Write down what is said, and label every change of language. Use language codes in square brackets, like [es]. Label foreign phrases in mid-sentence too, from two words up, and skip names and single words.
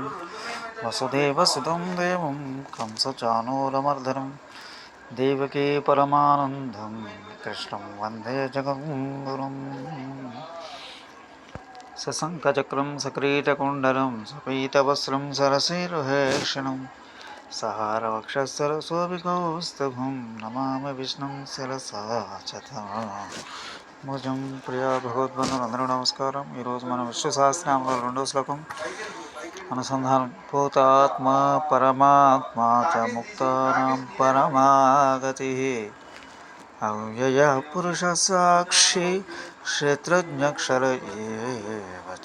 [sa] वसुदेवसुतं देवं कंसचाणूरमर्दनं देवकी परमानन्दं कृष्णं वन्दे जगद्गुरुम्। सशङ्खचक्रं सकिरीटकुण्डलं सपीतवस्त्रं सरसीरुहेक्षणं सहारवक्षःसरसोऽभिकौस्तभं नमामि विष्णुं శిరసా భుజం. [te] ప్రియా భగవద్బంధువులందరూ నమస్కారం. ఈరోజు మనం విష్ణు సహస్రనామంలో 2వ శ్లోకం అనుసంధానం. [sa] భూతాత్మ పరమాత్మ చ ముక్తానాం పరమాగతి అవ్యయ పురుష సాక్షి క్షేత్రజ్ఞక్షర ఏవ చ.